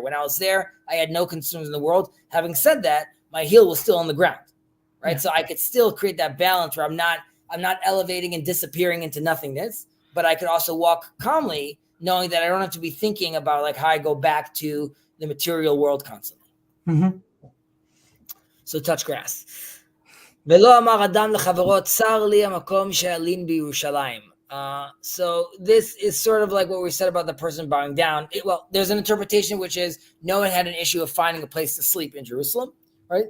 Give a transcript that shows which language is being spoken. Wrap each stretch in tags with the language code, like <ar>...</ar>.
<en>When I was there, I had no concerns in the world. Having said that, my heel was still on the ground, right? Yeah. So I could still create that balance where I'm not elevating and disappearing into nothingness, but I could also walk calmly knowing that I don't have to be thinking about like how I go back to the material world constantly. So touch grass.</en> <he>ולא אמר אדם לחברו, צר לי המקום שאלין בירושלים.</he> <en>So this is sort of like what we said about the person bowing down. Well, there's an interpretation which is no one had an issue of finding a place to sleep in Jerusalem, right?</en>